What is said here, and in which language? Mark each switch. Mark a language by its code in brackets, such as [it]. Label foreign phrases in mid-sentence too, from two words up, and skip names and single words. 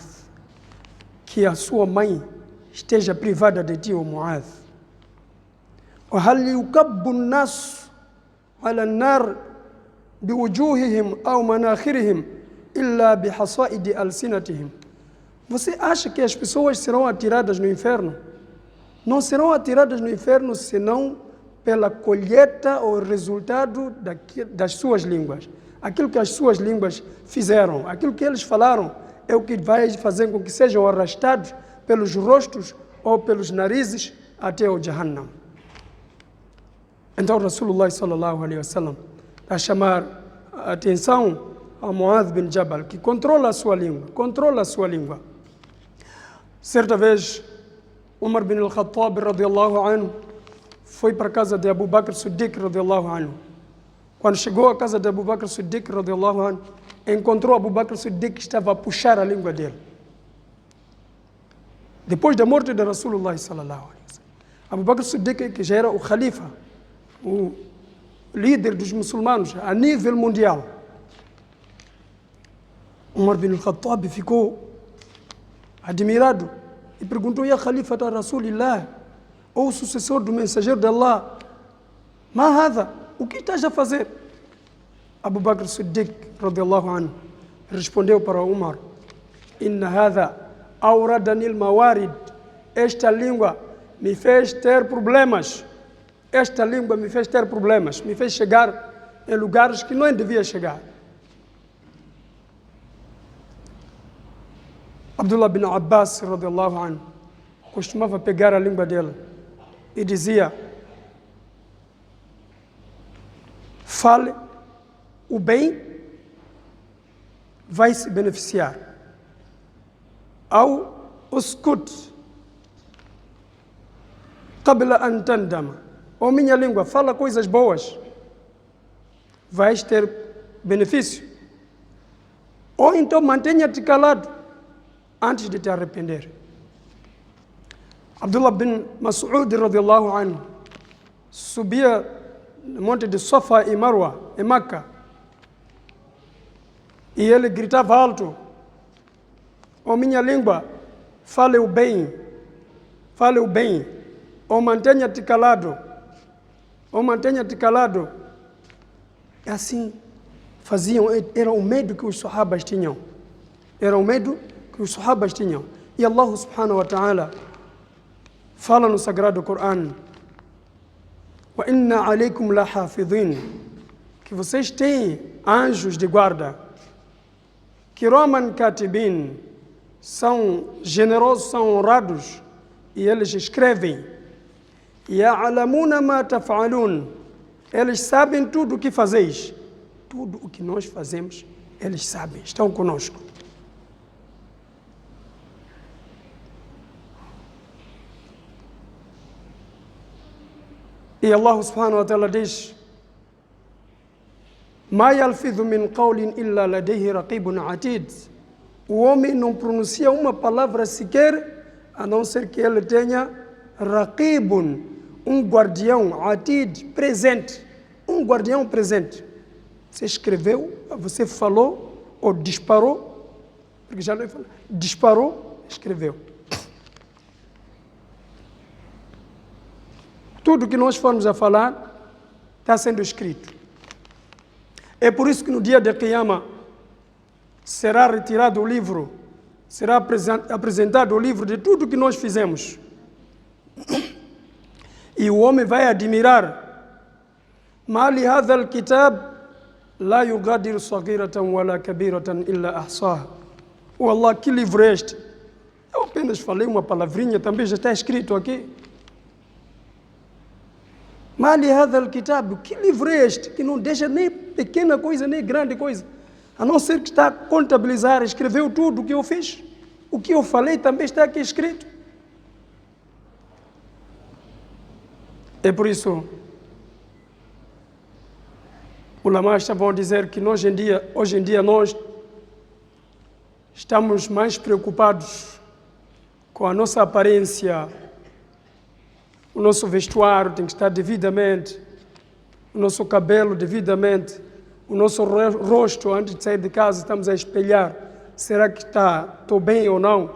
[pt] Que a sua mãe esteja privada de ti, o Mu'adh. [ar] وهل يكب الناس على النار بوجوههم أو مناخرهم إلا بحصائد ألسنتهم. [pt] Você acha que as pessoas serão atiradas no inferno? Não serão atiradas no inferno senão pela colheita ou resultado das suas línguas. Aquilo que as suas línguas fizeram, aquilo que eles falaram, é o que vai fazer com que sejam arrastados pelos rostos ou pelos narizes até o Jahannam. Então, [ar] رسول الله صلى الله عليه وسلم [pt] a chamar a atenção a Mu'adh bin Jabal, que controla a sua língua, Certa vez, Umar bin al-Khattab [ar] رضي الله عنه [pt] foi para a casa de Abu Bakr Siddiq [ar] رضي الله عنه. [pt] Quando chegou à casa de Abu Bakr Siddiq [ar] رضي الله عنه, [pt] encontrou Abu Bakr Siddiq que estava a puxar a língua dele. Depois da morte de [ar] رسول الله صلى الله عليه وسلم, [pt] Abu Bakr Siddiq, que já era o khalifa, o líder dos muçulmanos a nível mundial, Umar bin al-Khattab ficou admirado e perguntou, [ar] يا خليفة رسول الله, [pt] ou sucessor do mensageiro de Allah, [ar] ما هذا, [pt] o que estás a fazer? Abu Bakr Siddiq [ar] رضي الله عنه [pt] respondeu para Umar, [ar] إن هذا أوردني الموارد. [pt] Esta língua me fez ter problemas. Esta língua me fez ter problemas, me fez chegar em lugares que não devia chegar. Abdullah bin Abbas, [ar] رضي الله عنه, [pt] costumava pegar a língua dele e dizia, fale o bem, vai se beneficiar. [ar] أو اسكت قبل أن تندم. [pt] Ou minha língua, fala coisas boas, vais ter benefício. Ou então mantenha-te calado antes de te arrepender. Abdullah bin Mas'ud [ar] رضي الله عنه [pt] subia no monte de Safa e Marwa, em Meca, e ele gritava alto, ou minha língua, fale o bem, ou mantenha-te calado, E assim faziam, era o medo que os sahabas tinham. E Allah [ar] سبحانه وتعالى [pt] fala no Sagrado Corão, [ar] وإن عليكم لحافظين, [pt] que vocês têm anjos de guarda, [ar] كراما كاتبين, [pt] são generosos, são honrados, e eles escrevem, [ar] يعلمون ما تفعلون, [pt] eles sabem tudo o que fazeis. Tudo o que nós fazemos, eles sabem, estão conosco. E Allah [ar] سبحانه وتعالى [pt] diz, [ar] ما يلفظ من قول إلا لديه رقيب عتيد. [pt] O homem não pronuncia uma palavra sequer, a não ser que ele tenha raqibun, um guardião, atid, presente. Um guardião presente. Você escreveu, você falou, ou disparou, porque já não é falar, disparou, escreveu. tudo que nós formos a falar está sendo escrito. É por isso que no dia de Qiyama será retirado o livro, será apresentado o livro de tudo que nós fizemos. E o homem vai admirar. [ar] ما لهذا الكتاب لا يغادر صغيرة ولا كبيرة إلا أحصاها. [pt] Wallah, que livro é este? Eu apenas falei uma palavrinha, também já está escrito aqui. [ar] ما لهذا الكتاب, [pt] que livro é este? Que não deixa nem pequena coisa, nem grande coisa. A não ser que está a contabilizar, escreveu tudo o que eu fiz. O que eu falei também está aqui escrito. É por isso, os ulamás estavam a dizer que hoje em dia nós estamos mais preocupados com a nossa aparência, o nosso vestuário tem que estar devidamente, o nosso cabelo devidamente, o nosso rosto antes de sair de casa estamos a espelhar, será que estou bem ou não?